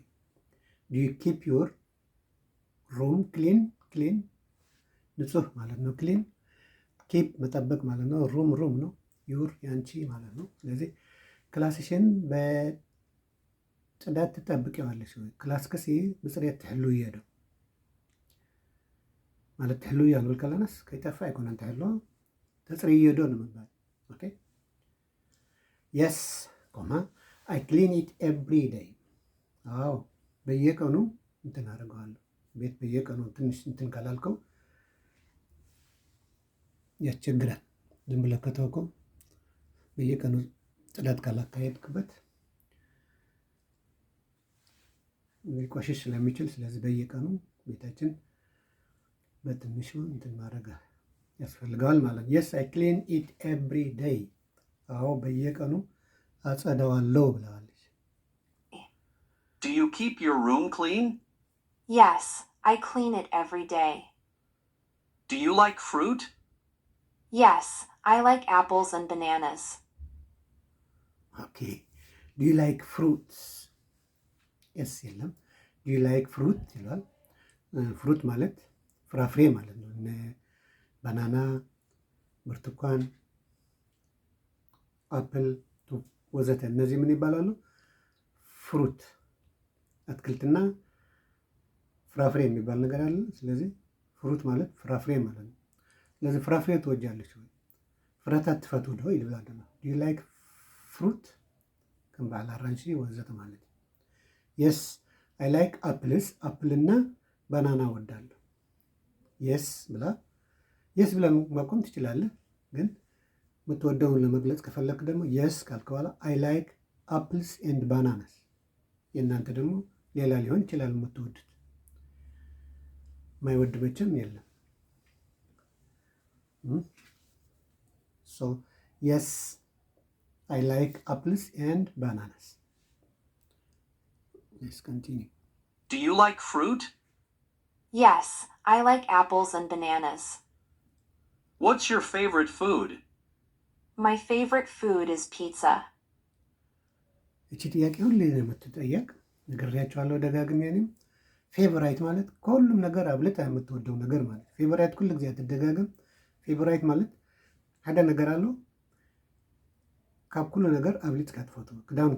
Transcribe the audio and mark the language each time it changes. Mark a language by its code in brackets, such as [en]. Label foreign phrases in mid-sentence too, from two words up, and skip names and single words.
[en] Do you keep your room clean [am] ንጹህ ማለት ነው። ክሊን ኪፕ መጠበቅ ማለት ነው። ሩም ነው። ዩር ያንቺ ማለት ነው። ስለዚህ ክላስሽን በጽዳት ትጠብቂዋለሽ ወይ? [ti] ክላስ ክሲ ብፅሬት ትሕሉ እየ ዶ ማለት ትሕሉ እያ ንብል ከለናስ ከይጠፋ ኣይኮነን ትሕሎ ተፅርዮ ዶ ንምባል። ኦኬ [en] yes comma I clean it every day። [am] አዎ በየቀኑ እንትን አደርገዋለሁ። ቤት በየቀኑ ትንሽ እንትን ካላልከው ያስቸግራል። ዝም ብለህ ከተወከው በየቀኑ ጽዳት ካላካሄድክበት ሊቆሽሽ ስለሚችል፣ ስለዚህ በየቀኑ ቤታችን በትንሹ እንትን ማድረግ ያስፈልገዋል ማለት ነው። [en] Yes I clean it every day። [am] አዎ በየቀኑ አጸዳዋለሁ ብለዋለች። [en] Do you keep your room clean? Yes, I clean it every day. Do you like fruit? Yes, I like apples and bananas. Okay. Do you like fruits [am] ኤስ የለም። [en] Do you like fruit [am] ይለዋል። ፍሩት ማለት ፍራፍሬ ማለት ነው። እነ ባናና፣ ብርቱካን፣ አፕል ወዘተ እነዚህ ምን ይባላሉ? ፍሩት አትክልትና ፍራፍሬ የሚባል ነገር አለ። ስለዚህ ፍሩት ማለት ፍራፍሬ ማለት ነው። ስለዚህ ፍራፍሬ ትወጃለች ወይ? [ti] ፍረታት ትፈቱ ዶ ይልብላል ድማ [en] Do you like fruit [ti] ከም በዓል አራንሺ ወዘተ ማለት [am] ነው። [en] Yes I like apples [am] አፕልና ባናና ወዳለሁ። የስ ብላ የስ ብላ ማቆም ትችላለህ። ግን የምትወደውን ለመግለጽ ከፈለክ ደግሞ የስ ካልክ በኋላ [en] I like apples and bananas። [am] የእናንተ ደግሞ ሌላ ሊሆን ይችላል የምትወዱት። ማይወድ መቼም የለም። [en] So yes I like apples and bananas። Let's continue. Do you like fruit? Yes, I like apples and bananas. What's your favorite food? My favorite food is pizza. [am] እቺ ጥያቄ ሁሌ ነው የምትጠየቅ። ነግሬያቸዋለሁ ደጋግሜ። እኔም ፌቨራይት ማለት ከሁሉም ነገር አብልጣ የምትወደው ነገር ማለት። ፌቨራይት [ti] ኩሉ ጊዜ [am] አትደጋገም። [ti] ፌቨራይት ማለት ሓደ ነገር ኣሎ ካብ ኩሉ ነገር አብልጥካ ትፈትዎ። ክዳውንትካ